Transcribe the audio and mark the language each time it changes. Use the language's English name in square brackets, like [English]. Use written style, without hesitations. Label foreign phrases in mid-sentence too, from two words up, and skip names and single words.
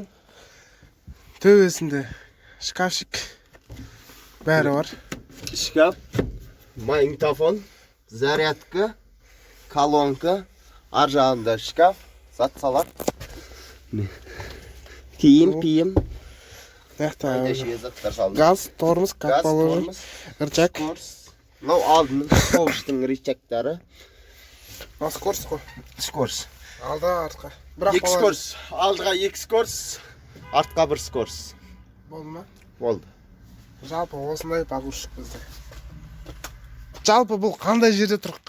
[Kazakh] Төбесінде шкафчик бәрі бар. Шкаф, магнитофон, зарядка, колонка, ар жағында шкаф, зат-салат. Киім. Газ, [Russian] тормоз, как положено. [Kazakh] Рычаг. Мынау алдының скоростың рычагтары. Скорость қой. Скорость. Алда артқа. 2 скорость. Алдыға 2 скорость, артқа 1 скорость. Болды ма? Болды. Жалпы осындай погрузчик бізде. Жалпы бұл қандай жерде тұрық?